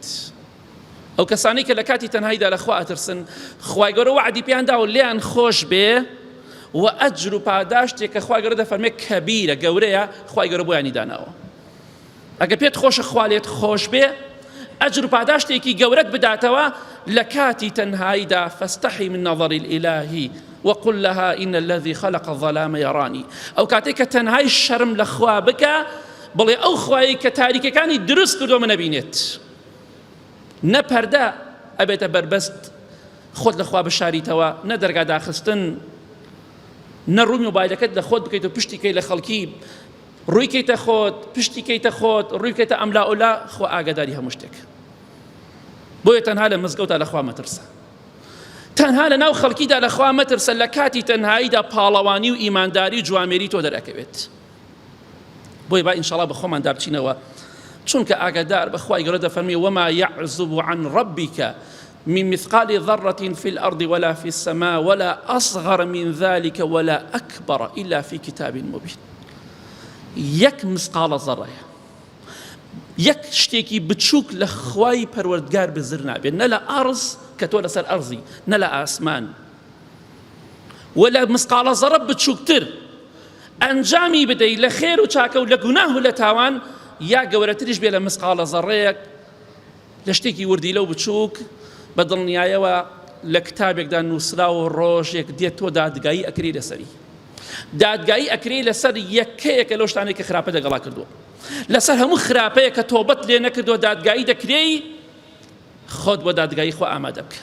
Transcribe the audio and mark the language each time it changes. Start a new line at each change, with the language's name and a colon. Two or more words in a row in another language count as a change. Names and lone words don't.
Central Kurdish: ئەو کەسانی کە لە کاتی تەنهاییدا لە خوا ئەترسن، خوای گەورە وعدی پێیان دا و لێیان خۆش بێ و ئەجر و پاداشتێک کە خوای گەورە دەفەرمێ کەبیرە، گەورەیە، خوای گەورە بۆیانی داناوە. ئەگە پێت خۆشە خوا لێت خۆش بێ، ئەجر و پاداشتێکی گەورەت بداتەوە لە کاتی تەنهاییدا.
Arabic: فاستحی من نظر الإله وقل لها إن الذي خلق الظلام يراني.
Central Kurdish: ئەو کاتێک کە تەنهای شەرم لە خوا بکە، بڵێ ئەو خوایی کە تاریکەکانی دروست کردۆ من نەبینێت، نە پەردە ئەبێتە بربەست خۆت لە خوا بشاریتەوە، نە دەرگا داخستن، نە ڕووی مۆبایلەکەت لە خۆت بکەیت و پشتی کەی لە خەڵکی، ڕووی کەیتە خۆت، پشتی کەیتە خۆت، ڕووی کەیتە ئەملا ئولا، خۆ ئاگاداری هەموو شتێک. بۆیە تەنها لە مزگەوتدا لە خوا مەترسە، تەنها لە ناو خەڵکیدا لە خوا مەترسە، لە کاتی تەنهاییدا پاڵەوانی و ئیمانداری جوامێری تۆ دەرەکەوێت. بۆیە با ئینشاءڵڵا بە خۆمان دابچینەوە، چونکە ئاگادار بەخوای گەورە دەفەرمێ
Arabic: وما يعزب عن ربك من مثقال ذرة في الأرض ولا في السماء ولا أصغر من ذلك ولا أكبر إلا في كتاب مبين.
Central Kurdish: یەک مسقالە زەڕەیە، یەک شتێکی بچووک لە خوای پەروەردگار بزر نابێت، نە لە ئەرز کە تۆ لەسەر ئەرزی، نە لە ئاسمان، ولا مسقالە زەڕە بچووکتر ئەنجامی بدەیت لە خێر و چاکە و لە گوناه و لە تاوان، یا گەورەتریش بێ لە مسقالە زەڕەیەک لە شتێکی وردی لەو بچووک بە دڵنیایەوە لە کتابێکدا نووسراوە ڕۆژێک دێت تۆ دادگایی ئەکرێ لەسەری، دادگایی ئەکرێ لەسەر یەکەیەکە لەو شتانێک کە خراپە دەگەڵا کردووە، لەسەر هەموو خراپەیە کە تۆبەت لێ نەکردووە دادگایی دەکرێی، خۆت بۆ دادگایی خۆ ئامادە بکە.